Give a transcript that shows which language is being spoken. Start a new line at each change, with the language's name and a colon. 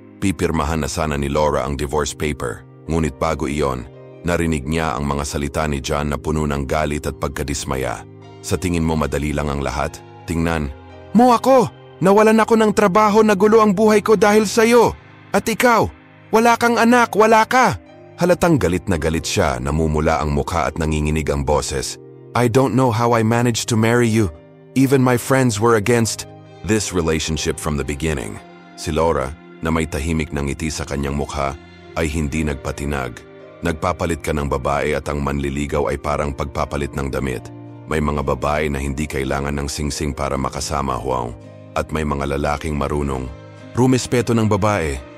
Filipino: Pipirmahan na sana ni Laura ang divorce paper, ngunit bago iyon, narinig niya ang mga salita ni John na puno ng galit at pagkadismaya. "Sa tingin mo madali lang ang lahat? Tingnan mo ako! Nawalan ako ng trabaho, nagulo ang buhay ko dahil sa'yo! At ikaw, wala kang anak, wala ka!" Halatang galit na galit siya, namumula ang mukha at nanginginig ang boses.
English: "I don't know how I managed to marry you. Even my friends were against this relationship from the beginning."
Filipino: Si Laura, na may tahimik na ngiti sa kanyang mukha, ay hindi nagpatinag. Nagpapalit ka ng babae at ang manliligaw ay parang pagpapalit ng damit. May mga babae na hindi kailangan ng singsing para makasama, Huang. At may mga lalaking marunong rumespeto ng babae.